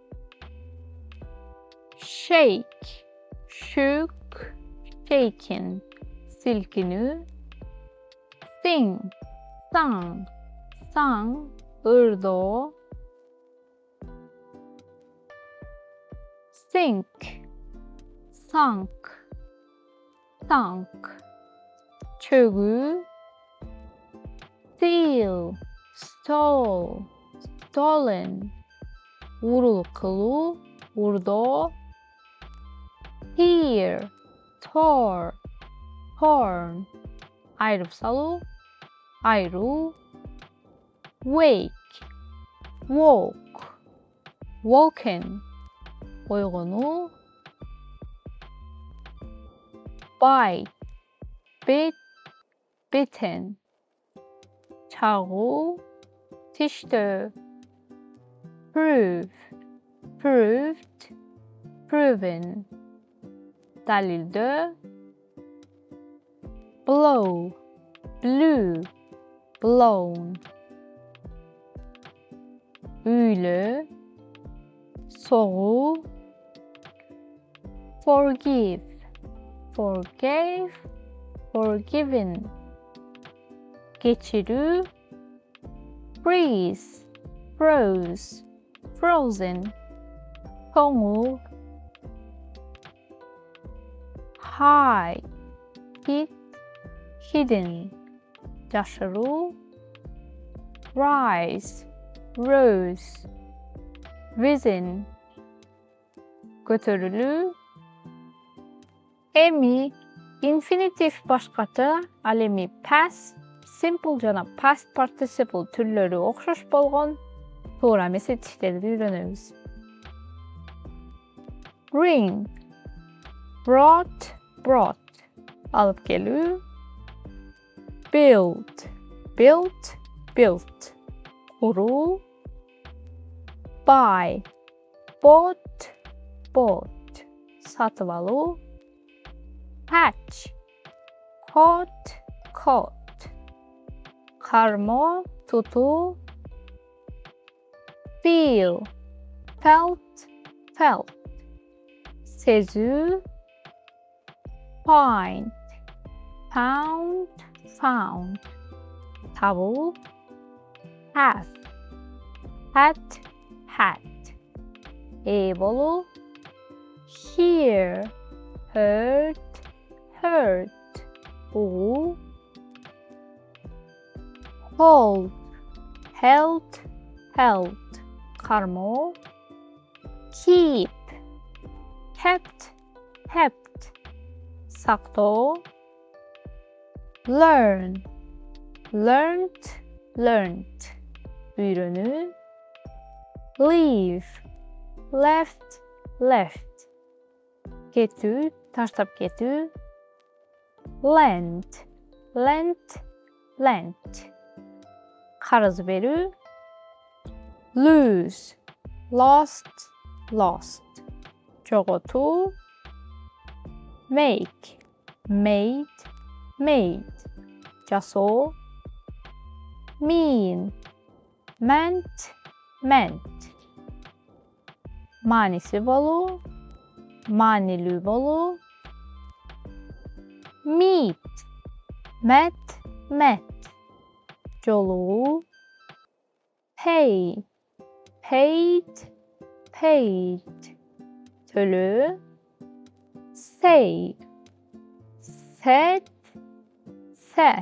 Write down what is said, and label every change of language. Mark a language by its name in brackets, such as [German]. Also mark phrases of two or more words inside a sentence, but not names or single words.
[English] shake, shook, shaken, силкинүү, sing, sung, sung, ырдоо, sink, sunk, sunk, чөгүү, steal, stole, stolen, [Kyrgyz] урул кылуу, урдоо, [English] tear, tore, torn, [Kyrgyz] айырып салуу, айыруу, [English] wake, woke, woken, ойгонуу, bite, bit, bitten, [Kyrgyz] чагуу, тиштөө, [English] prove, proved, proven, далилдөө, blow, blew, blown, [Kyrgyz] үйлөө, согуу, [English] forgive, forgave, forgiven, кечирүү, freeze, froze, frozen, тоңуу, hide, hid, hidden, жашыруу, rise, rose, risen, [Kyrgyz] көтөрүлүү, эми infinitive башкача, ал эми [English] past, simple [Kyrgyz] жана [English] past participle [Kyrgyz] түрлөрү окшош болгон туура эмес этиштерди үйрөнөбүз. [English] Bring, brought, brought, [Kyrgyz] алып келүү, [English] build, built, built, куруу, buy, bought, bought, [Kyrgyz] сатып алуу, [English] hatch, caught, caught, [Kyrgyz] кармоо, тутуу, [English] feel, felt, felt, сезүү, find, found, found, табуу, have, had, had, [Kyrgyz] ээ болуу, [English] hear, heard, heard, угуу, hold, held, held, кармоо, keep, kept, kept, сактоо, learn, learned, learned, үйрөнүү, leave, left, left, [Kyrgyz] кетүү, таштап кетүү, [English] lend, lent, lent, [Kyrgyz] карыз берүү, [English] lose, lost, lost, жоготуу, make, made, made, жасоо, mean, meant, meant. [Kyrgyz] Maanisi болуу, маанилүү болуу. [English] Meet, met, met. Жолугуу. Pay, paid, paid. Төлөө. Say, said, said.